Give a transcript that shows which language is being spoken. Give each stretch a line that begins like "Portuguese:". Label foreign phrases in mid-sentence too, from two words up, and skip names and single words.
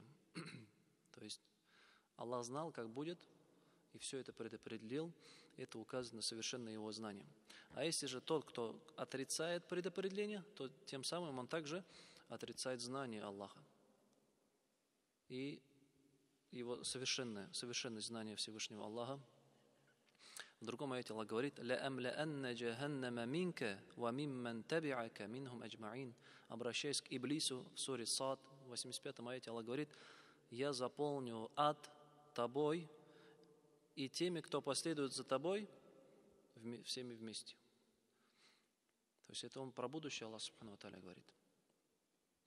Russian: То есть Аллах знал, как будет, и все это предопределил, это указывает на совершенное Его знание. А если же тот, кто отрицает предопределение, то тем самым он также отрицает знание Аллаха и его совершенное знание Всевышнего Аллаха. В другом аяте Аллах говорит:
Arabic: «لأملأن جهنم منك وممن تبعك منهم أجمعين».
Russian: Обращаясь к Иблису в суре Сад, в 85-м аяте Аллах говорит: «Я заполню ад тобой и теми, кто последует за тобой, всеми вместе». То есть это он про будущее Аллах
Arabic: سبحانه وتعالى
Russian: говорит.